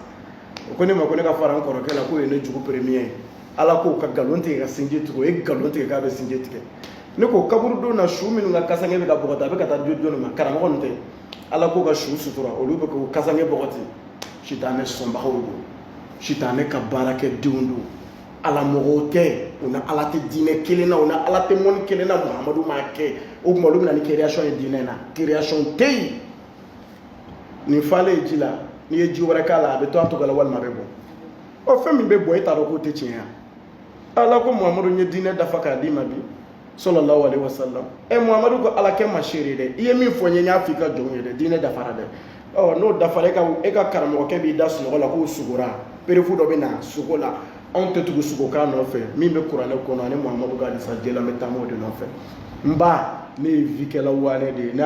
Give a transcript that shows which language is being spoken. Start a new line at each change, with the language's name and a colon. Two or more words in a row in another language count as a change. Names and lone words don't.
Bambara: o ko ne ma ko ne ka fara n kɔrɔkɛ la k'o ye ne jugu premier ye ala k'o ka nkalon tigɛ ka sinji tigɛ o ye nkalon tigɛ k'a bɛ sinji tigɛ ne ko kaburu don na su minnu ka kasange bɛ ka bɔgɔti a bɛ ka taa joli joli ma karamɔgɔ nin tɛ ala k'o ka su sutura olu bɛ k'o kasange bɔgɔti sitanɛ sɔnbagaw don sitanɛ ka baarakɛdenw don ala mɔgɔw tɛ u na ala tɛ diinɛ kelen na u na ala tɛ mɔni kelen na muhamadu m'a kɛ o tuma olu bɛ na ni création ye diinɛ na création tɛ yen nin falen ji la n'i ye ji wɛrɛ k'a la a bɛ to a tɔgɔ la walima a bɛ bɔ ɔ fɛn min bɛ bɔ e t'a dɔn k'o tɛ tiɲɛ ya ala ko muhamadu ye diinɛ dafa k'a d'i ma bi
Arabic: صلى الله عليه وسلم
Bambara: muhamadu ko ala kɛ ma seere dɛ i ye min fɔ n ye n y'a fɔ i ka jɔnw ye dɛ diinɛ dafara dɛ ɔ n'o dafara e ka karamɔgɔkɛ b'i da sunɔgɔ la k'o sugora perefu dɔ bɛ na sugo la anw tɛ tugu sugokan nɔfɛ min bɛ kuranɛ kɔnɔ ani muhamadu ka hadisa jɛla n bɛ taama o de nɔfɛ n ba ne ye vie kɛla waane de ye ni